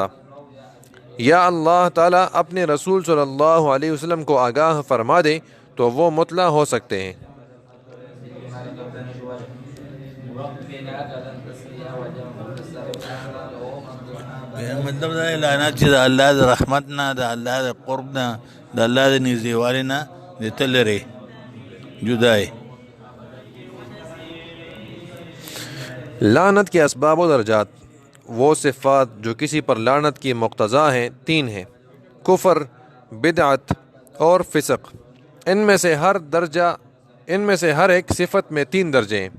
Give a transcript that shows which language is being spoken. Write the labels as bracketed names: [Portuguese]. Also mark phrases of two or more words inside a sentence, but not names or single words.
[Urdu] یا اللہ تعالیٰ اپنے رسول صلی اللہ علیہ وسلم کو آگاہ فرما دے تو وہ مطلع ہو سکتے ہیں۔ [Pashto] مطلب دا لعنت چې د الله د رحمت نه، د الله د قرب نه، د الله د نږدېوالي نه د ته لرې جدا ہے۔ [Urdu] لعنت کے اسباب و درجات۔ وہ صفات جو کسی پر لعنت کی مقتضا ہیں 3 ہیں: کفر، بدعت اور فسق۔ ان میں سے ہر ایک صفت میں 3 درجے ہیں۔